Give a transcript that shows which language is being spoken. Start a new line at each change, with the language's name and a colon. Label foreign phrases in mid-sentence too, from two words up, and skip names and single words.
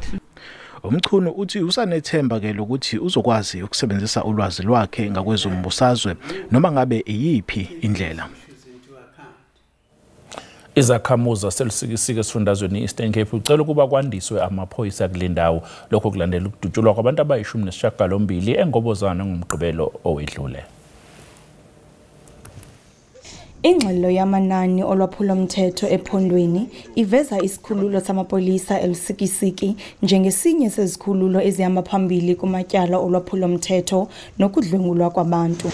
Zulu: Umchunu uthi usanethemba ke lokuthi uzokwazi ukusebenzisa ulwazi lwakhe ngakwezombusazwe noma ngabe iyiphi indlela. Izakhamuzi zaseLusikisiki esifundazweni Eastern Cape ucela ukuba kwandiswe amaphoyisa kule ndawo lokho kulandela ukudutshulwa kwabantu abayishumi nesishiyagalombili engobozana ngomgqibelo owedlule.
Xhosa: Ingxelo yamanani olwaphulomthetho ephondweni iveza isikhululo samapolisa eLusikisiki njengesinye sezikhululo ezihamba phambili kumatyala olwaphulomthetho nokudlwengulwa kwabantu.